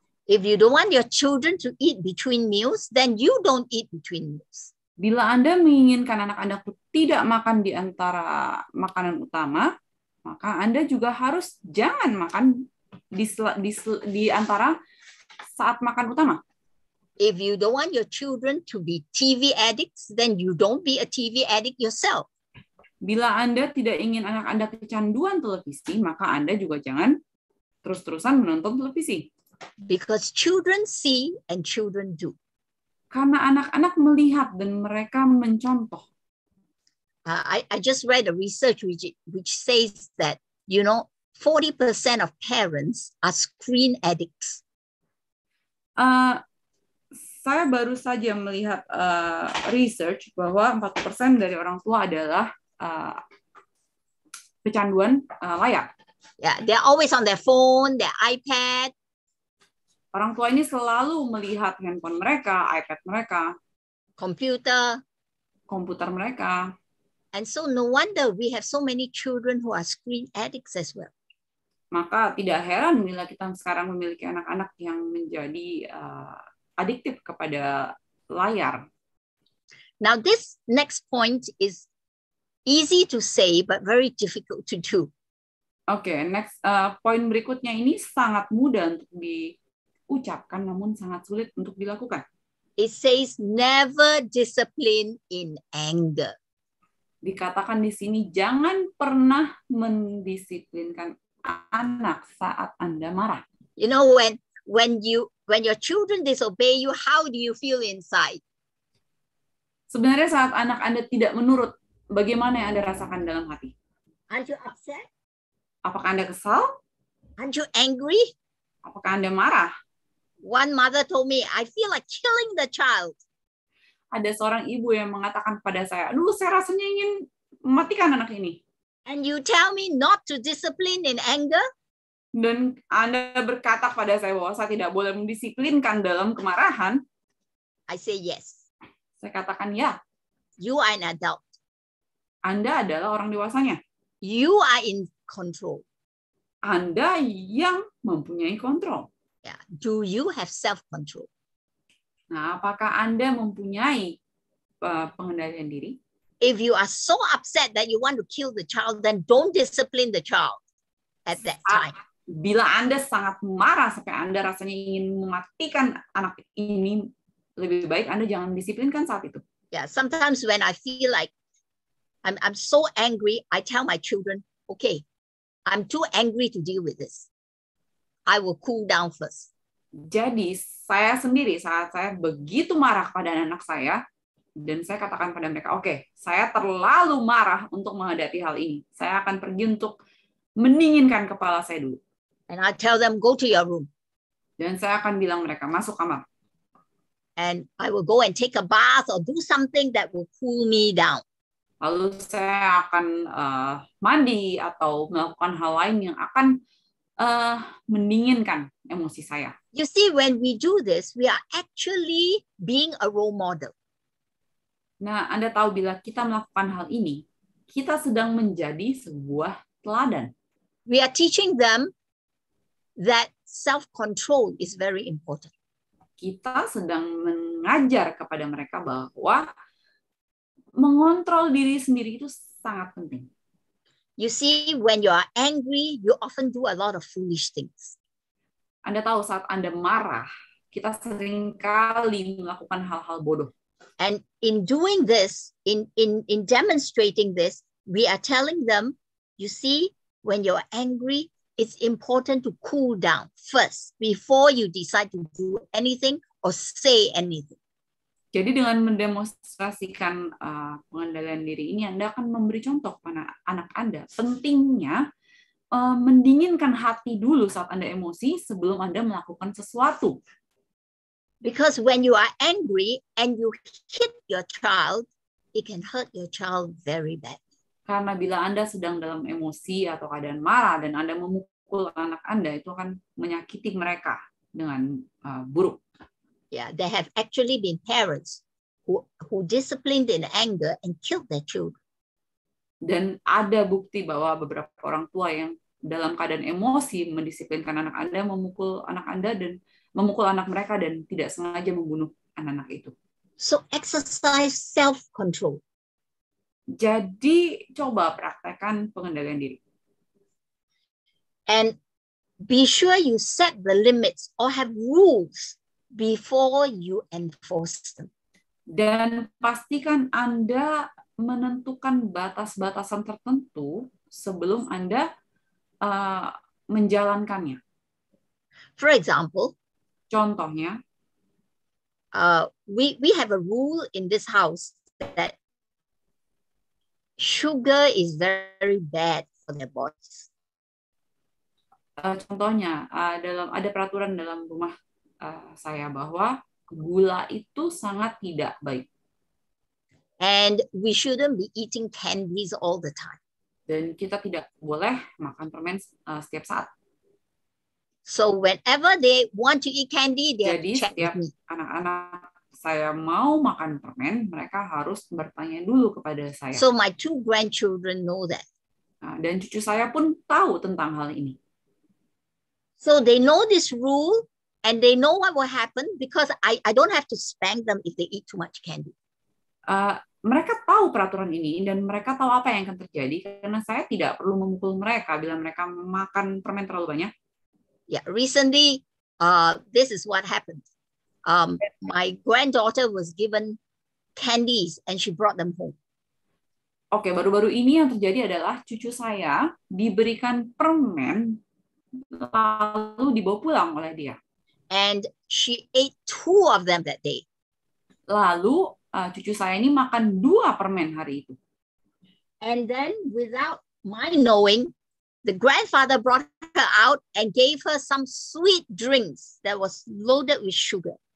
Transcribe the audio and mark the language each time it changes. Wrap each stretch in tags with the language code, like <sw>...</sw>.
<en>If you don't want your children to eat between meals, then you don't eat between meals.</en> <id>Bila Anda menginginkan anak Anda tidak makan di antara makanan utama, maka Anda juga harus jangan makan di antara saat makan utama.</id> <en>If you don't want your children to be TV addicts, then you don't be a TV addict yourself.</en> <id>Bila Anda tidak ingin anak Anda kecanduan televisi, maka Anda juga jangan terus-terusan menonton televisi.</id> <en>Because children see and children do.</en> <id>Karena anak-anak melihat dan mereka mencontoh.</id> <en>I just read a research which says that, 40% of parents are screen addicts.</en> <id>Saya baru saja melihat research bahwa 40% dari orang tua adalah kecanduan layar.</id> <en>Yeah, they're always on their phone, their iPad.</en> <id>Orang tua ini selalu melihat handphone mereka, iPad mereka, komputer mereka.</id> <en>And so no wonder we have so many children who are screen addicts as well.</en> <id>Maka tidak heran bila kita sekarang memiliki anak-anak yang menjadi adiktif kepada layar.</id> <en>Now this next point is easy to say but very difficult to do.</en> <id>Oke, next poin berikutnya ini sangat mudah untuk diucapkan namun sangat sulit untuk dilakukan.</id> <en>It says never discipline in anger.</en> <id>Dikatakan di sini jangan pernah mendisiplinkan anak saat Anda marah.</id> <en>You know, when your children disobey you, how do you feel inside?</en> <id>Sebenarnya saat anak Anda tidak menurut, bagaimana yang Anda rasakan dalam hati?</id> <en>Aren't you upset?</en> <id>Apakah Anda kesal?</id> <en>Aren't you angry?</en> <id>Apakah Anda marah?</id> <en>One mother told me, I feel like killing the child.</en> <id>Ada seorang ibu yang mengatakan kepada saya, aduh saya rasanya ingin mematikan anak ini.</id> <en>And you tell me not to discipline in anger?</en> <id>Dan Anda berkata kepada saya bahwa saya tidak boleh mendisiplinkan dalam kemarahan.</id> <en>I say yes.</en> <id>Saya katakan ya.</id> <en>You are an adult.</en> <id>Anda adalah orang dewasanya.</id> <en>You are in control.</en> <id>Anda yang mempunyai kontrol.</id> <en>Yeah. Do you have self-control?</en> <id>Nah, apakah Anda mempunyai pengendalian diri?</id> <en>If you are so upset that you want to kill the child, then don't discipline the child at that time.</en> <id>Bila Anda sangat marah sampai Anda rasanya ingin mematikan anak ini, lebih baik Anda jangan disiplinkan saat itu.</id> <en>Yeah, sometimes when I feel like I'm so angry, I tell my children, okay, I'm too angry to deal with this. I will cool down first.</en> <id>Jadi saya sendiri saat saya begitu marah pada anak saya, dan saya katakan pada mereka, oke, saya terlalu marah untuk menghadapi hal ini. Saya akan pergi untuk mendinginkan kepala saya dulu.</id> <en>And I tell them, go to your room.</en> <id>Dan saya akan bilang mereka, masuk kamar.</id> <en>And I will go and take a bath or do something that will cool me down.</en> <id>Lalu saya akan mandi atau melakukan hal lain yang akan mendinginkan emosi saya.</id> <en>You see, when we do this, we are actually being a role model.</en> <id>Nah, Anda tahu bila kita melakukan hal ini, kita sedang menjadi sebuah teladan.</id> <en>We are teaching them that self-control is very important.</en> <id>Kita sedang mengajar kepada mereka bahwa mengontrol diri sendiri itu sangat penting.</id> <en>You see, when you are angry, you often do a lot of foolish things.</en> <id>Anda tahu saat Anda marah, kita seringkali melakukan hal-hal bodoh.</id> <en>And in doing this, in demonstrating this, we are telling them, you see, when you're angry, it's important to cool down first before you decide to do anything or say anything.</en> <id>Jadi dengan mendemonstrasikan pengendalian diri ini, Anda akan memberi contoh pada anak Anda. Pentingnya mendinginkan hati dulu saat Anda emosi sebelum Anda melakukan sesuatu.</id> <en>Because when you are angry and you hit your child, it can hurt your child very bad.</en> <id>Karena bila Anda sedang dalam emosi atau keadaan marah dan Anda memukul anak Anda, itu akan menyakiti mereka dengan buruk.</id> <en>Yeah, there have actually been parents who disciplined in anger and killed their children.</en> <id>Dan ada bukti bahwa beberapa orang tua yang dalam keadaan emosi mendisiplinkan anak Anda, memukul anak Anda dan memukul anak mereka dan tidak sengaja membunuh anak-anak itu.</id> <en>So exercise self-control.</en> <id>Jadi coba praktekkan pengendalian diri.</id> <en>And be sure you set the limits or have rules before you enforce them.</en> <id>Dan pastikan Anda menentukan batas-batasan tertentu sebelum Anda menjalankannya.</id> <en>For example,</en> <id>contohnya,</id> <en>we have a rule in this house that sugar is very bad for their bodies.</en> <id>Contohnya, ada peraturan dalam rumah saya bahwa gula itu sangat tidak baik.</id> <en>And we shouldn't be eating candies all the time.</en> <id>Dan kita tidak boleh makan permen setiap saat.</id> <en>So whenever they want to eat candy, they</en> <id>Jadi setiap anak-anak saya mau makan permen, mereka harus bertanya dulu kepada saya.</id> <en>So my 2 grandchildren know that.</en> <id>Dan cucu saya pun tahu tentang hal ini.</id> <en>So they know this rule and they know what will happen because I don't have to spank them if they eat too much candy.</en> <id>Mereka tahu peraturan ini dan mereka tahu apa yang akan terjadi karena saya tidak perlu memukul mereka bila mereka makan permen terlalu banyak.</id> <en>Yeah, recently, this is what happened. My granddaughter was given candies and she brought them home.</en> <id>Oke, baru-baru ini yang terjadi adalah cucu saya diberikan permen lalu dibawa pulang oleh dia.</id> <en>And she ate 2 of them that day.</en> <id>Lalu cucu saya ini makan 2 permen hari itu.</id> <en>And then without my knowing, the grandfather brought her out and gave her some sweet drinks that was loaded with sugar.</en>